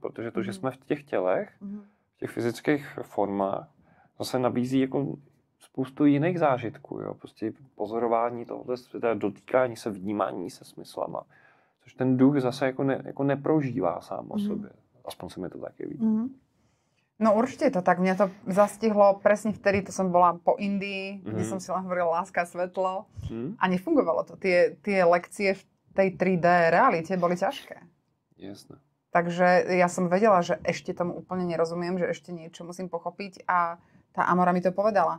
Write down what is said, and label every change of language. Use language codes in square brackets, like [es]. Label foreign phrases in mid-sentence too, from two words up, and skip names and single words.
[cs] Protože to, že jsme v těch tělech, v těch fyzických formách, zase nabízí jako spoustu jiných zážitků, jo? Prostě pozorování tohoto světa, dotýkání se, vnímání se smyslama, což ten duch zase jako neprožívá sám o sobě. [sk] Aspoň sa mi to také vidí. No určite to tak. Mňa to zastihlo presne vtedy, to som bola po Indii, kde som si len hovorila láska, svetlo a nefungovalo to. Tie lekcie v tej 3D realite boli ťažké. Jasné. Takže ja som vedela, že ešte tomu úplne nerozumiem, že ešte niečo musím pochopiť a tá Amora mi to povedala.